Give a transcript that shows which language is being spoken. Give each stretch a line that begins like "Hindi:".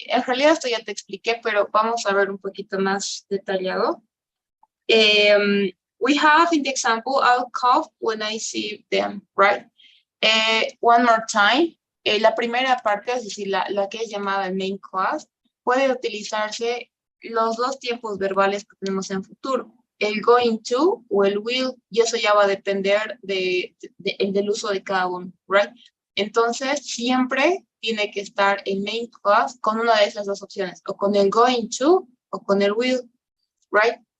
Spanish: En realidad esto ya te expliqué, pero vamos a ver un poquito más detallado.
English: We have in the example, I'll cough when I see them, right? One more time.
Spanish: La primera parte, es decir, la que es llamada main clause, puede utilizarse los dos tiempos verbales que tenemos en futuro, el going to o el will, y eso ya va a depender del uso de cada uno,
English: right?
Spanish: Entonces, siempre tiene que estar el main clause con una de esas dos opciones, o con el going to o con el will,
English: right?